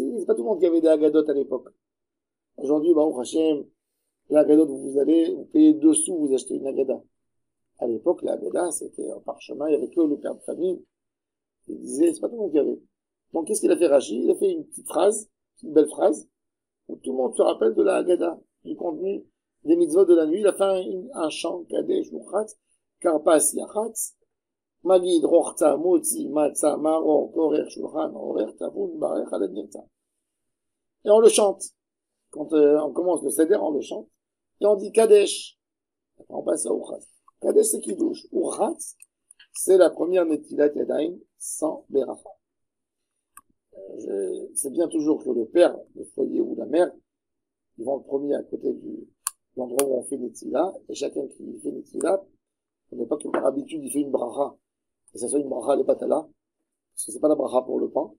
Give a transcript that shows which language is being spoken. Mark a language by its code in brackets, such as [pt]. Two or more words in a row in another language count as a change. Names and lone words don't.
[fr] C'est pas tout le monde qui avait des Haggadot à l'époque. Aujourd'hui, [he] ברוך השם, [fr] la Haggadot, vous payez 2 sous, vous achetez une Haggadah. À l'époque, la Haggadah, c'était un parchemin, il y avait que le père de famille. Il disait, c'est pas tout le monde qui avait. Donc, qu'est-ce qu'il a fait Rachid? Il a fait une petite phrase, une belle phrase, où tout le monde se rappelle de la Haggadah, du contenu des mitzvot de la nuit. Il a fait un chant, [he] קדש ורחץ כרפס יחץ מגיד רחצה מוציא מצה מרור כורך שולחן עורך צפון ברך הלל נרצה. [fr] Et on le chante. Quand on commence le seder, on le chante. Et on dit Kadesh. Après, on passe à Uchatz. Kadesh, c'est Kiddush. Uchatz, c'est la première [he] נטילת ידיים [fr] sans Beracha. C'est bien toujours que le père, le foyer ou la mère, ils vont le premier à côté de l'endroit où on fait Netila, et chacun qui fait Netila, on n'est pas que par habitude il fait une bracha, et ça soit une bracha de batala, parce que c'est pas la bracha pour le pain.